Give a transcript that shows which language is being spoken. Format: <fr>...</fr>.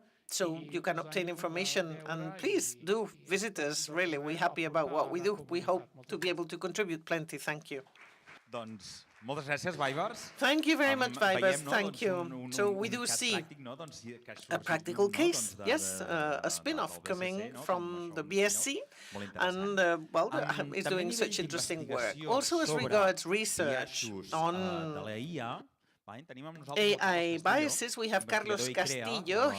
<en>So you can obtain information, and please do visit us. Really, we're happy about what we do. We hope to be able to contribute plenty. Thank you.</en> <ca>Doncs, moltes gràcies, Vibers.</ca> <en>Thank you very much, Vibers. Thank you. So we do see a practical case, yes, a spin-off coming from the BSc, and it's doing such interesting work. Also, as regards research on AI biases, we have Carlos Castillo.</en>